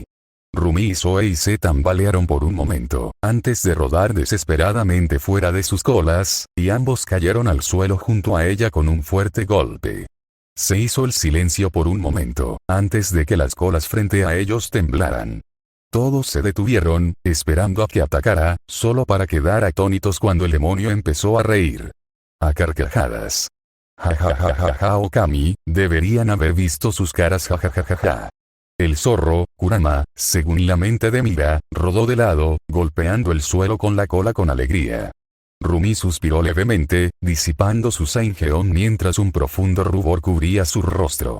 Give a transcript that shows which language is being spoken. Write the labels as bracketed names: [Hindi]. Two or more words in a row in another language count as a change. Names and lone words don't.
[Spanish] Rumi y Zoe se tambalearon por un momento, antes de rodar desesperadamente fuera de sus colas, y ambos cayeron al suelo junto a ella con un fuerte golpe. Se hizo el silencio por un momento, antes de que las colas frente a ellos temblaran. Todos se detuvieron, esperando a que atacara, solo para quedar atónitos cuando el demonio empezó a reír. A carcajadas. Ja ja ja ja ja Okami, deberían haber visto sus caras ja ja ja ja ja. El zorro, Kurama, según la mente de Mira, rodó de lado, golpeando el suelo con la cola con alegría. Rumi suspiró levemente, disipando su Saingeon mientras un profundo rubor cubría su rostro.